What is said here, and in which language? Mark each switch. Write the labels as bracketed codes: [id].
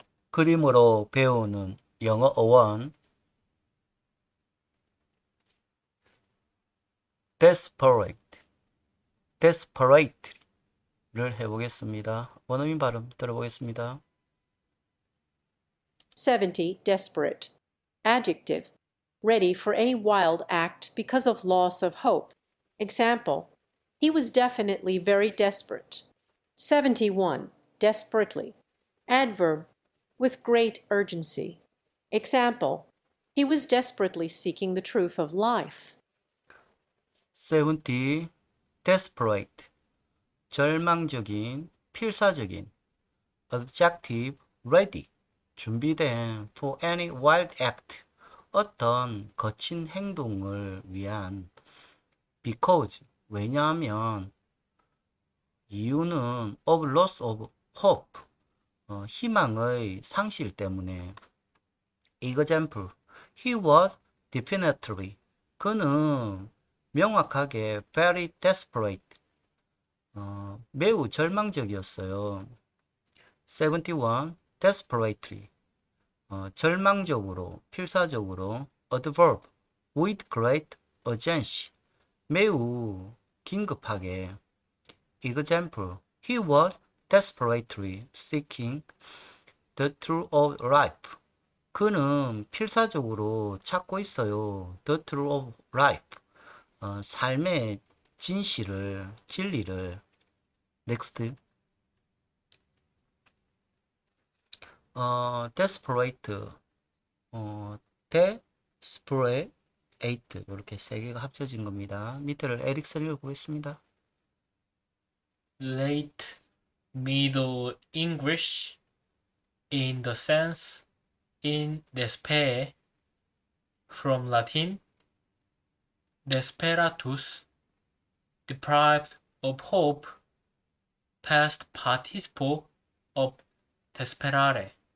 [ko] 그림으로 배우는 영어 어원 desperate, desperate를 해보겠습니다. 원어민 발음 들어보겠습니다. [en] 70. Desperate. Adjective. Ready for any wild act because of loss of hope. Example. He was definitely very desperate. 71. Desperately. Adverb. With great urgency. Example. He was desperately seeking the truth of life. 70. [ko] desperate, 절망적인, 필사적인. [en] adjective, ready, [ko] 준비된 [en] for any wild act, [ko] 어떤 거친 행동을 위한. [en] because, [ko] 왜냐하면. 이유는 [en] of loss of hope, [ko] 희망의 상실 때문에. [en] example, he was definitely, [ko] 그는 명확하게 [en] very desperate, [ko] 매우 절망적이었어요. [en] 71. [ko] desperately, 절망적으로, 필사적으로. [en] adverb, with great urgency, [ko] 매우 긴급하게. [en] example, he was desperately seeking the truth of life. [ko] 그는 필사적으로 찾고 있어요. [en] the truth of life. [ko] 삶의 진실을, 진리를. [en] next. [ko] desperate, desperate, 이렇게 세 개가 합쳐진 겁니다. 밑에를 에릭슨 읽어보겠습니다. [en] Late Middle English in the sense in despair from Latin desperatus, deprived of hope, past participle of desperare.